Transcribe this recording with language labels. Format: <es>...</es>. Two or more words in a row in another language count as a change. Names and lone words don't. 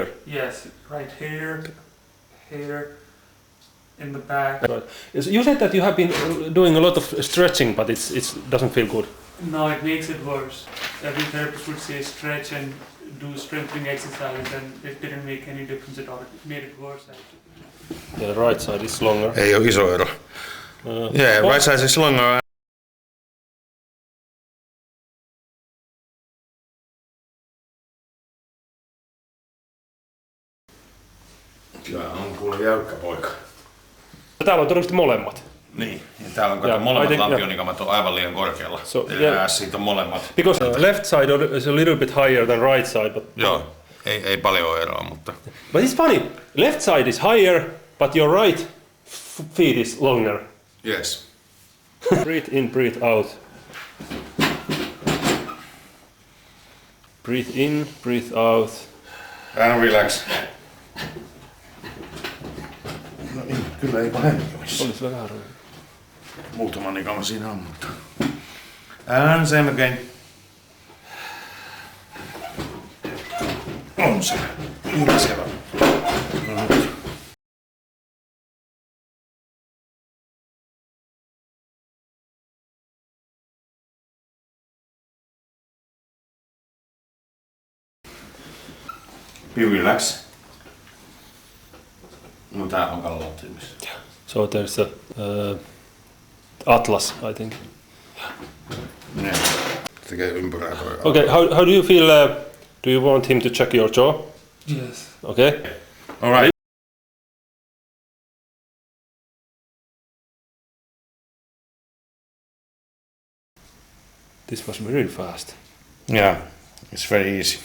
<en>yes, right here, in the back. Right. You said that you have been doing a lot of stretching, but it doesn't feel good. No, it makes it worse. Every therapist would say stretch and do strengthening exercise, and it didn't make any difference at all. It made it worse actually. Yeah, the right side is longer.</en> <fi>Ei ole iso ero.</fi> <en>Yeah, right side is longer.</en> <fi>Kyllä on kuule jäykkä poika. Täällä on todennäköisesti molemmat. Niin, ja täällä on</fi> <en>Yeah,</en> <fi>molemmat</fi> <en>I think-</en> <fi>lampionnikamat on aivan liian korkealla.</fi> <en>So,</en> <fi>Eli</fi> <en>yeah.</en> <fi>siitä on molemmat.</fi> <en>Because left side is a little bit higher than right side, but</en> <fi>Joo, ei paljon ole eroa, mutta...</fi> <en>but it's funny. Left side is higher, but your right feet is longer. Yes. Breathe in, breathe out. Breathe in, breathe out. And relax.</en> <fi>No niin, kyllä ei pahemmin olisi. Olisi vähän harvoin. Muutama nikama siinä on, mutta...</fi> <en>And same again.</en> <fi>On se. Hyvä siellä. No nyt.</fi> <en>Be relax.</en> <fi>No tää on kallattimis.</fi> <en>So there's a atlas, I think.</en> <fi>Ne. Tekee ympyrää toi.</fi> <en>Okay, how do you feel? Do you want him to check your jaw? Yes. Okay. All right. This was really fast. Yeah, it's very easy.</en>